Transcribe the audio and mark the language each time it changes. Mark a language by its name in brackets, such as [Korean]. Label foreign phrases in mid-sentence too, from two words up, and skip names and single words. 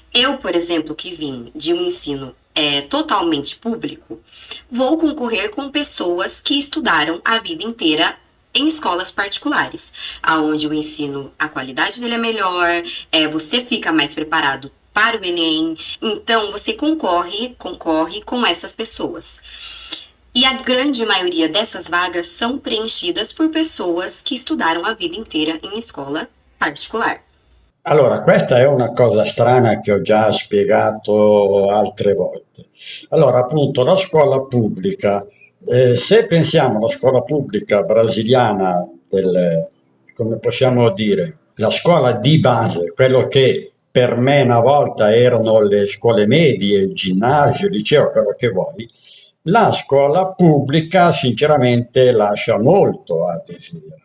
[Portuguese] Eu, por exemplo, que vim de um ensino totalmente público, vou concorrer com pessoas que estudaram a vida inteira em escolas particulares, aonde o ensino, a qualidade dele é melhor, você fica mais preparado para o Enem, então você concorre com essas pessoas. E a grande maioria dessas vagas são preenchidas por pessoas que estudaram a vida inteira em escola particolare. [Italian] Allora, questa è una cosa strana che ho già spiegato altre volte. Allora, appunto, la scuola pubblica, se pensiamo alla scuola pubblica brasiliana, come possiamo dire, la scuola di base, quello che per me una volta erano le scuole medie, il ginnasio, il liceo, quello che vuoi, la scuola pubblica sinceramente lascia molto a desiderare.